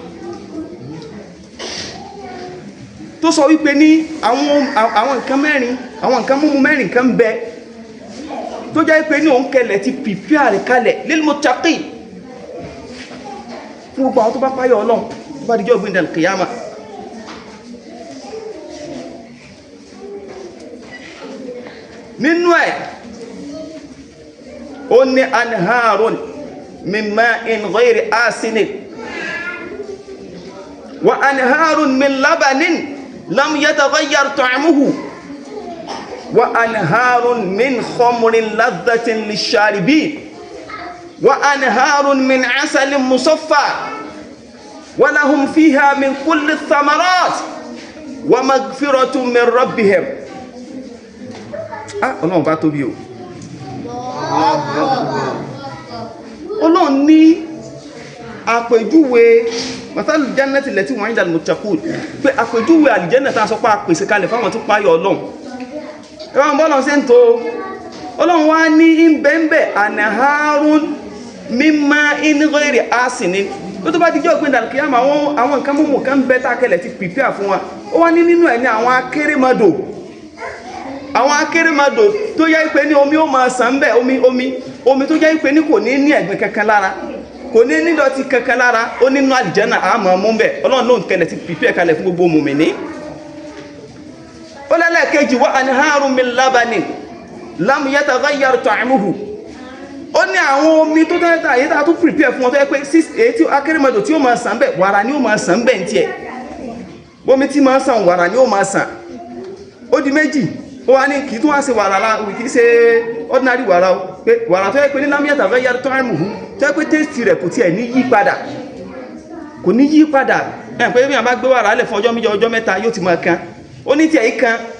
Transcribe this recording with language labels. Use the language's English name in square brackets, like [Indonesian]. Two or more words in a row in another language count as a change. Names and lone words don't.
[Yoruba] tó sọ wípé ní àwọn nǹkan mẹ́rin àwọn nǹkan múmu mẹ́rin kan bẹ tó jẹ́ pé ní òun kẹlẹ̀ ti pìpíà rẹ̀ kalẹ̀ [Arabic] للمتقين [Yoruba] fún gbogbo àwọn tó bá páyọ Ọlọ́run tó bá dijọ́ gbẹ̀dẹ̀ al-qiyama nínú ẹ̀ ó ní [Arabic] أنهار من ماء غير آسن وأنهار من لبن لم يتغير طعمه وأنهار من خمر لذة للشاربين وأنهار من عسل مصفى ولهم فيها من كل الثمرات ومغفرة من ربهم [Yoruba] ọlọ́run bá tóbi o ọlọ́run ní àpèjúwe [Arabic] مثل الجنة التي وعد المتقون [Yoruba] pé àpèjúwe àlìjẹ́nà tàà sọ pé àpèsè kalẹ̀ fáwọn tó páyọ ọlọ́run ẹwọ́n bọ́lọ̀ sí ń tó ọlọ́run wá ní ìbẹ̀m̀bẹ̀ [Arabic] أنهار من ماء غير آسن [Yoruba] tó bá díjọ́ òpin dàlùkìyàmà àwọn nǹkan mú kan bẹ́ tákẹlẹ̀ ti pìpíà fún wa ó wá ní nínú ẹ̀ ní àwọn akérèmọdò àwọn akérèmọdò tó jẹ́ pé ní omi ó máa sàn bẹ́ẹ̀ omi tó jẹ́ pé ní kò ní ẹ̀gbin kankan lára kò ní nídọ̀tí kankan lára ó nínú àlìjánà àmọ́ mú bẹ́ẹ̀ ọlọ́run ló ń kẹlẹ̀ ti prepare kalẹ̀ fún gbogbo mùmìnì. ó lẹ́lẹ́kejì [Arabic] وأنهار من لبن لم يتغير طعمه [Yoruba] ó ní àwọn omi tó tẹ́tà yìí tá a tún prepare fún wọn tó yẹ pé èyí tí akérèmọdò tí ó máa sàn bẹ́ẹ̀ wàrà ni ó máa sàn bẹ́ẹ̀ ní tiẹ̀ bómi tí máa sàn wàrà ni ó máa sàn ó di méjì ó wá ní kìí tún wá sí wàrà láàrùn kìí ṣe ordinary wàrà ó pé wàrà tó yẹ pé ní lámíyàtà fẹ́ yàrá ta'muhu tó yẹ pé tẹ́sì rẹ̀ kò tiẹ̀ ní yí padà kò ní yí padà ẹ̀ pé bí wọ́n bá gbé wàrà lẹ̀ fún ọjọ́ méjì ọjọ́ mẹ́ta yóò ti máa kan ó ní tiẹ̀ yí kan